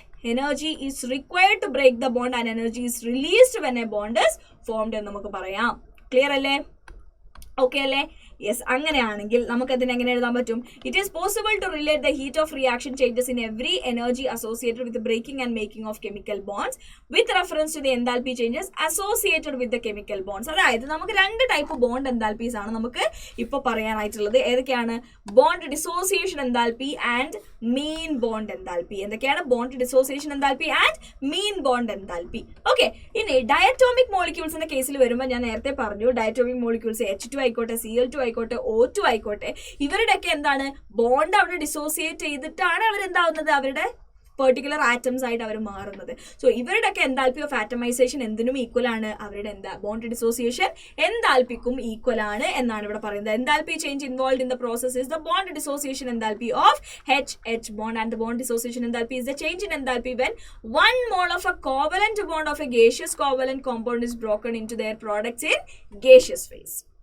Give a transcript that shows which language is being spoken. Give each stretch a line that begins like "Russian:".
English: energy is required to break the bond and energy is released when a bond is formed
Malayalam: എന്ന് നമുക്ക് പറയാം. Clear അല്ലേ? Okay അല്ലേ? Yes, അങ്ങനെയാണെങ്കിൽ നമുക്ക് അതിനെ എങ്ങനെ എഴുതാൻ പറ്റും?
English: It is possible to relate the heat of reaction changes in every energy associated with breaking and making of chemical bonds with reference to the enthalpy changes associated with the chemical bonds.
Malayalam: അതായത് നമുക്ക് 2 type bond enthalpies ആണ് നമുക്ക് ഇപ്പോൾ പറയാനായിട്ടുള്ളത്. ഏതൊക്കെയാണ്?
English: Bond dissociation enthalpy and mean bond enthalpy. എന്തൊക്കെയാണ്? Bond dissociation enthalpy and mean bond enthalpy.
Malayalam: Okay, ഇനി diatomic മോളിക്യൂൾസിന്റെ കേസിൽ വരുമ്പോൾ ഞാൻ നേരത്തെ പറഞ്ഞു, ഡയറ്റോമിക് മോളിക്യൂൾസ് H2 ആയിക്കോട്ടെ, Cl2 ആയിക്കോട്ടെ, O2 ആയിക്കോട്ടെ, ഇവരുടെയൊക്കെ എന്താണ്? ബോണ്ട് അവിടെ ഡിസോസിയേറ്റ് ചെയ്തിട്ടാണ് അവരെന്താവുന്നത്? അവരുടെ പെർട്ടിക്കുലർ ആറ്റംസ് ആയിട്ട് അവർ മാറുന്നത്. സോ ഇവരുടെയൊക്കെ എൻതാൽപ്പി ഓഫ് ആറ്റമൈസേഷൻ എന്തിനും ഈക്വൽ ആണ്? അവരുടെ ബോണ്ട് ഡിസോസിയേഷൻ എൻതാൽപ്പിക്കും ഈക്വൽ ആണ് എന്നാണ് ഇവിടെ പറയുന്നത്.
English: Enthalpy change involved in the process is the bond dissociation enthalpy of H bond, and the bond dissociation enthalpy is the change in enthalpy when 1 mole of a covalent bond of a gaseous covalent compound is broken into their products in gaseous phase.